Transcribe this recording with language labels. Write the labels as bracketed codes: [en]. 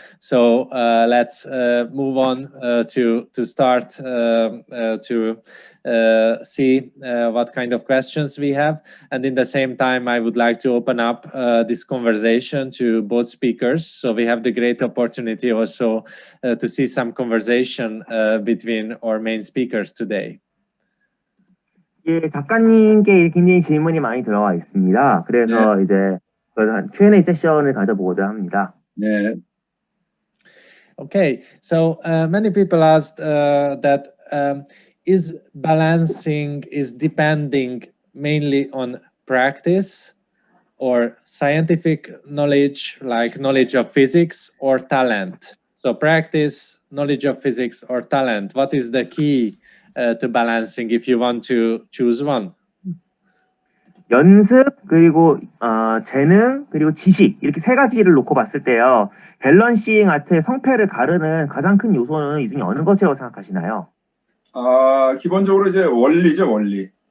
[en] So let's move on to start to see what kind of questions we have. And in the same time, I would like to open up this conversation to both speakers. So we have the great opportunity also to see some conversation between our main speakers today. [ko] 예, 작가님께 굉장히 질문이 많이 들어와 있습니다. 그래서 이제 Q&A 세션을 가져보고자 합니다. 네. [en] Okay, so many people asked that is balancing is depending mainly on practice or scientific knowledge, like knowledge of physics, or talent. So practice, knowledge of physics, or talent. What is the key to balancing if you want to choose one? [ko] 연습 그리고 재능 그리고 지식 이렇게 세 가지를 놓고 봤을 때요. 밸런싱 아트의 성패를 가르는 가장 큰 요소는 이 중에 어느 것이라고 생각하시나요? 기본적으로 이제 원리죠, 원리.